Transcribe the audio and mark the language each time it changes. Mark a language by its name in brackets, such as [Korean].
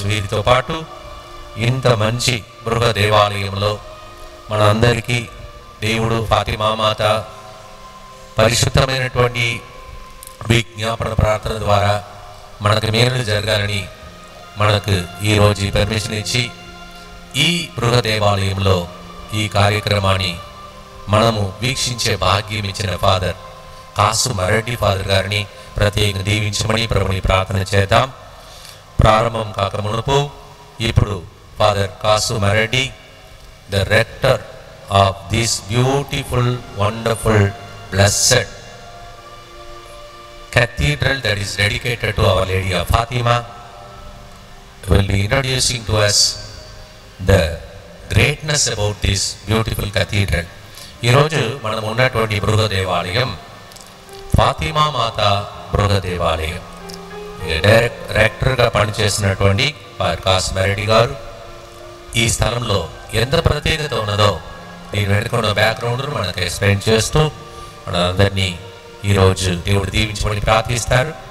[Telugu] వీరితో పాటు ఇంత మంచి గృహ దేవాలయంలో మన అందరికీ దేవుడు ఫాతిమా మాత పరిశుద్ధమైనటువంటి విజ్ఞాపన ప్రార్థన ద్వారా మనకు మేలు జరగాలని మనకు ఈరోజు పర్మిషన్ ఇచ్చి ఈ గృహ దేవాలయంలో ఈ కార్యక్రమాన్ని మనము వీక్షించే భాగ్యం ఇచ్చిన ఫాదర్ కాసు మరెడ్డి ఫాదర్ గారిని ప్రత్యేకంగా దీవించమని ప్రభుని ప్రార్థన చేద్దాం. ప్రారంభం కాక మునుపు ఇప్పుడు [English] Father Kasu Mareddy, the rector of this beautiful, wonderful, blessed cathedral that is dedicated to Our Lady of Fatima, will be introducing to us the greatness about this beautiful cathedral. [Telugu] ఈరోజు మనం ఉన్నటువంటి బృహ దేవాలయం ఫాతిమా మాత బృహ దేవాలయం. డైరెక్టర్గా పనిచేసినటువంటి కాసు మరెడ్డి గారు ఈ స్థలంలో ఎంత ప్రత్యేకత ఉన్నదో దీని వెనుకున్న బ్యాక్గ్రౌండ్ మనకు ఎక్స్ప్లెయిన్ చేస్తూ మన అందరినీ ఈరోజు దేవుడు దీవించమని ప్రార్థిస్తారు.